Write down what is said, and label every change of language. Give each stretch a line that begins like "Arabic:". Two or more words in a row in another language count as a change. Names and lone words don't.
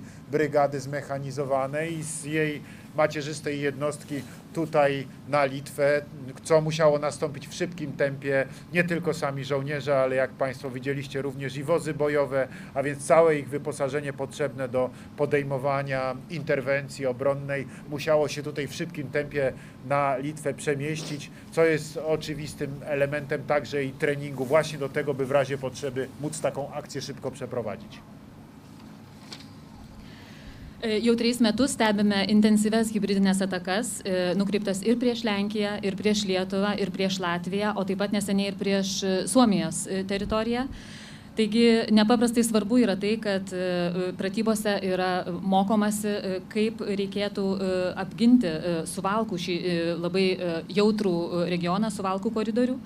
Polish: Brygady Zmechanizowanej z jej macierzystej jednostki tutaj na Litwę, co musiało nastąpić w szybkim tempie, nie tylko sami żołnierze, ale jak Państwo widzieliście również i wozy bojowe, a więc całe ich wyposażenie potrzebne do podejmowania interwencji obronnej musiało się tutaj w szybkim tempie na Litwę przemieścić, co jest oczywistym elementem także i treningu właśnie do tego, by w razie potrzeby móc taką akcję szybko przeprowadzić.
Lithuanian: Jau 3 metus stebime intensyves hybridinės atakas, nukreiptas ir prieš Lenkiją, ir prieš Lietuvą, ir prieš Latviją, o taip pat neseniai ir prieš Suomijos teritoriją. Taigi nepaprastai svarbu yra tai, kad pratybose yra mokomasi, kaip reikėtų apginti Suvalkų, šį labai jautrų regioną, Suvalkų koridorių.